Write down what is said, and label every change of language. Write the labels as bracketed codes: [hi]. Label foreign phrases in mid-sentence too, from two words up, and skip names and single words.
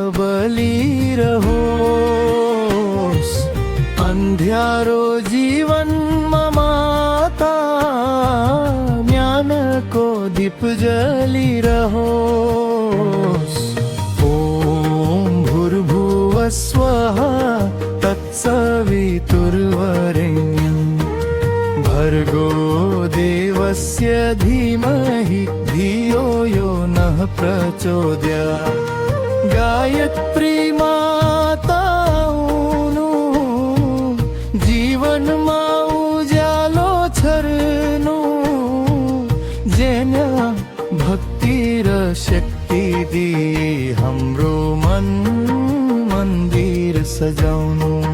[ne] बलिरहोस् अन्ध्यारो जीवनमा माता ज्ञानको दीप जलिरहोस् [sa] ॐ भूर्भुवः स्वः तत्सवितुर्वरेण्यं भर्गो देवस्य धीमहि धियो यो नः प्रचोदयात् [ne] गायत्री माता हुनु जीवनमा उज्यालो छर्नु जेना भक्ति र शक्ति दिए हाम्रो मन मन्दिर सजाउनु